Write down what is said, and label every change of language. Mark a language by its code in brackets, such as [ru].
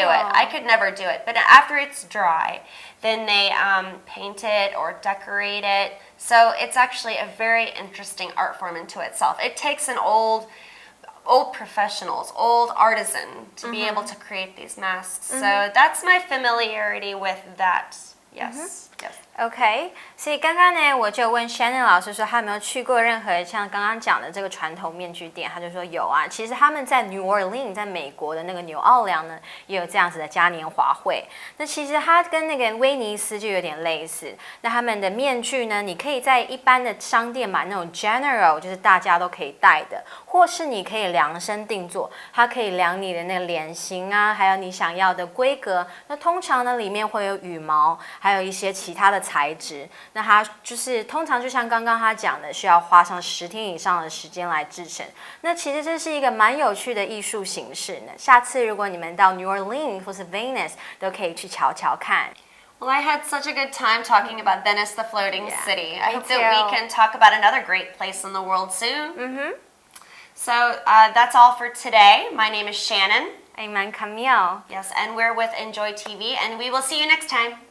[en] I could never do it. But after it's dry, then they paint it or decorate it. So it's actually a very interesting art form into itself. It takes an old professionals, old artisan to be able to create these masks. So that's my familiarity with that. Yes. Yes. [zh] OK， 所以刚刚呢，我就问 Shannon 老师说，他有没有去过任何像刚刚讲的这个传统面具店？他就说有啊。其实他们在 New Orleans， 在美国的那个纽奥良呢，也有这样子的嘉年华会。那其实它跟那个威尼斯就有点类似。那他们的面具呢，你可以在一般的商店买那种 General， 就是大家都可以戴的，或是你可以量身定做，它可以量你的那个脸型啊，还有你想要的规格。那通常呢，里面会有羽毛，还有一些其他的材质，那它就是通常就像刚刚他讲的，需要花上10天以上的时间来制成。那其实这是一个蛮有趣的艺术形式呢。下次如果你们到 New Orleans 或是 Venice， 都可以去瞧瞧看。 [en] Well, I had such a good time talking about Venice, the floating city. I hope that we too. can talk about another great place in the world soon. So that's all for today. My name is Shannon. I'm Camille. Yes, and we're with Enjoy TV, and we will see you next time.